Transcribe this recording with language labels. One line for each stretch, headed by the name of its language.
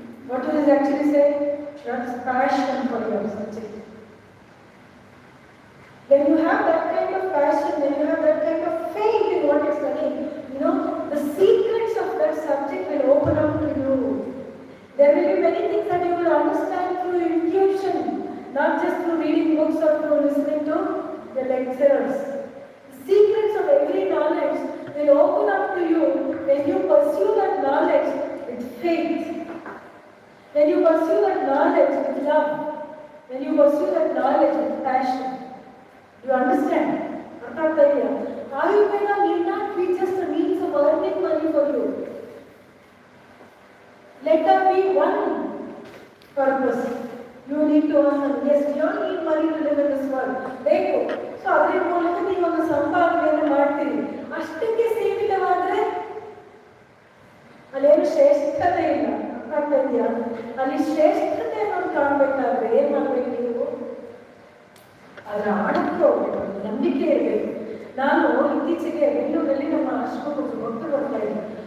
English: What is actually say that's passion for your subject. When you have that kind of passion, when you have that kind of faith in what you're studying, you know, the secrets of that subject will open up to you. There will be many things that you will understand through intuition, not just through reading books or through listening to the lecturers. The secrets of every knowledge will open up to you when you pursue that knowledge with faith, when you pursue that knowledge with love, when you pursue that knowledge with passion. You understand? Ayurveda need not be just a means of earning money for you. Let there be one purpose. You need to earn money. Yes, we all need money to live in this world.
Kannada: ಬೇಕು. So ಅದರ ಮೂಲಕ ನೀವು ಒಂದು ಸಂಪಾದನೆಯನ್ನು ಮಾಡ್ತೀರಿ. ಅಷ್ಟಕ್ಕೆ ಸೀಮಿತವಾದರೆ ಅಲ್ಲೇನು ಶ್ರೇಷ್ಠತೆ ಇಲ್ಲ. ಅರ್ಥ ಇದೆಯಾ? ಅಲ್ಲಿ ಶ್ರೇಷ್ಠತೆಯನ್ನು ಕಾಣಬೇಕಾದ್ರೆ ಏನ್ ಮಾಡ್ಬೇಕು ನೀವು? ಅದರ ಆಳಕ್ಕೆ ಹೋಗ್ಬೇಕು, ನಂಬಿಕೆ ಇರಬೇಕು. ನಾನು ಇತ್ತೀಚೆಗೆ ಬೆಂಗಳೂರಲ್ಲಿ ನಮ್ಮ ಆಶ್ರಮಕ್ಕೆ ಭಕ್ತರು ಬರ್ತಾ ಇದ್ದೆ.